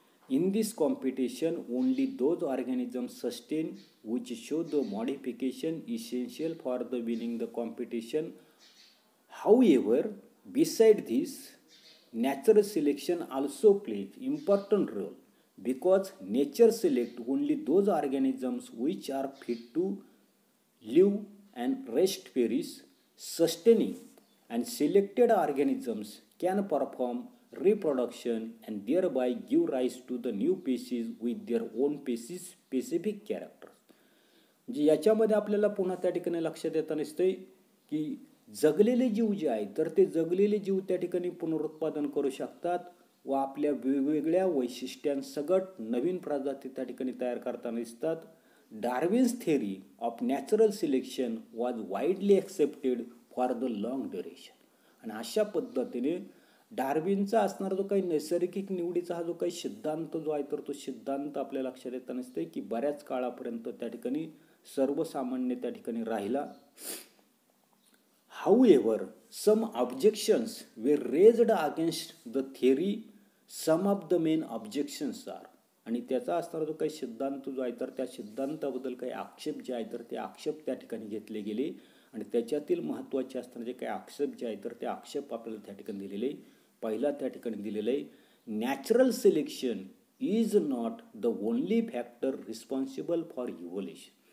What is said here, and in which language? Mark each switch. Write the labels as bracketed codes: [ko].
[en] In this competition only those organisms sustain which show the modification essential for the winning the competition. However beside this natural selection also plays important role because nature select only those organisms which are fit to live and rest perish. Sustaining and selected organisms can perform reproduction and thereby give rise to the new species with their own specific characters. [mr] म्हणजे याच्यामध्ये आपल्याला पुन्हा त्या ठिकाणी लक्षात येताना दिसतंय की जगलेले जीव जे आहेत तर ते जगलेले जीव त्या ठिकाणी पुनरुत्पादन करू शकतात व आपल्या वेगवेगळ्या वैशिष्ट्यांसकट नवीन प्रजाती त्या ठिकाणी तयार करताना दिसतात. [en] Darwin's theory of natural selection was widely accepted for the long duration. [mr] आणि अशा पद्धतीने डार्विनचा असणारा जो काही नैसर्गिक निवडीचा हा जो काही सिद्धांत जो आहे तर तो सिद्धांत आपल्या लक्षात येताना दिसतंय की बऱ्याच काळापर्यंत त्या ठिकाणी सर्वसामान्य त्या ठिकाणी राहिला. [en] However, some objections were raised against the theory. Some of the main objections are [mr] आणि त्याचा असणारा जो काही सिद्धांत जो आहे तर त्या सिद्धांताबद्दल काही आक्षेप जे आहे तर ते आक्षेप त्या ठिकाणी घेतले गेले. आणि त्याच्यातील महत्त्वाचे असणारे जे काही आक्षेप जे आहे तर ते आक्षेप आपल्याला त्या ठिकाणी दिलेले. पहिला त्या ठिकाणी दिलेलं आहे, [en] Natural selection is not the only factor responsible for evolution.